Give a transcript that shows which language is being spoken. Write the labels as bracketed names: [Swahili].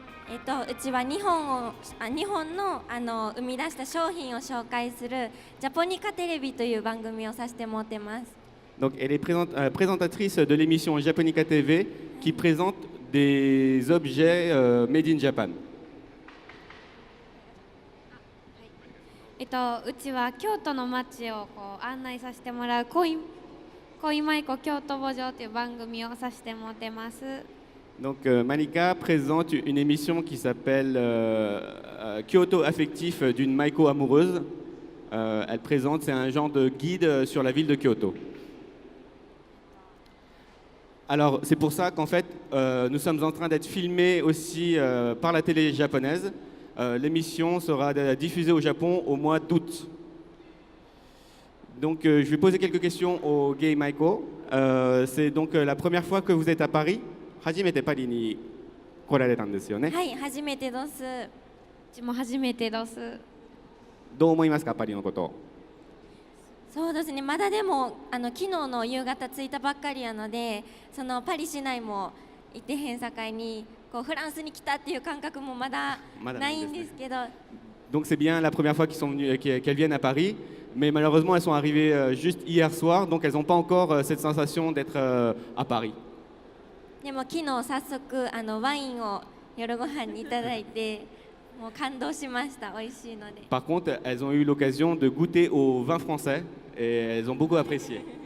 [Japanese] うちは日本の生み出した商品を紹介するジャポニカテレビという番組をさせてもらってます。 [French] Donc elle est présentatrice de l'émission Japonica TV qui présente des objets made in Japan. [Japanese] うちは京都の街を案内させてもらう恋舞子京都墓場という番組をさせてもらってます。 [French] Donc Marika présente une émission qui s'appelle Kyoto affectif d'une Maiko amoureuse. Elle présente, c'est un genre de guide sur la ville de Kyoto. Alors c'est pour ça qu'en fait nous sommes en train d'être filmés aussi par la télé japonaise. L'émission sera diffusée au Japon au mois d'août. Donc je vais poser quelques questions au Gay Maiko. C'est donc la première fois que vous êtes à Paris. [Japanese] 初めてパリに来られたんですよね。はい、初めてです。うちも初めてです。どう思いますか、パリのこと。そうですね、まだでも昨日の夕方着いたばっかりなので、そのパリ市内も行ってへんさかいにフランスに来たっていう感覚もまだないんですけど。 [French] Donc c'est bien la première fois qu'elles viennent à Paris, mais malheureusement elles sont arrivées juste hier soir, donc elles n'ont pas encore cette sensation d'être à Paris. [Japanese] でも昨日早速ワインを夜ご飯にいただいてもう感動しました。美味しいので。 [French] Par contre, elles ont eu l'occasion de goûter au vin français et elles ont beaucoup apprécié.